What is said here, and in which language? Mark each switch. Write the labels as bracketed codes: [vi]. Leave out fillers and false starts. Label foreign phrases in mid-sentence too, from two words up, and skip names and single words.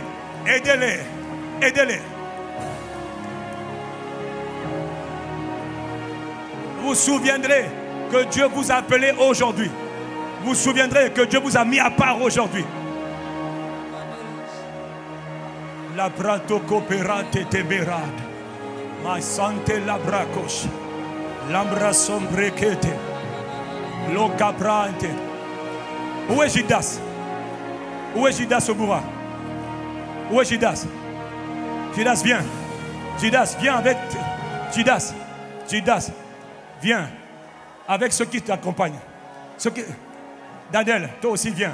[fr] Aidez-les. Aidez-les. Vous vous souviendrez que Dieu vous a appelé aujourd'hui. Vous vous souviendrez que Dieu vous a mis à part aujourd'hui. La brato cooperate temerade. Ma sante la bracos. L'ambra sombrequete. Lo caprante. Où est Judas? Où est Judas au bourra? Où est Judas? Judas, viens. Judas, viens avec. Judas. Judas, viens. Avec ceux qui t'accompagnent. Ceux qui... Daniel, toi aussi viens.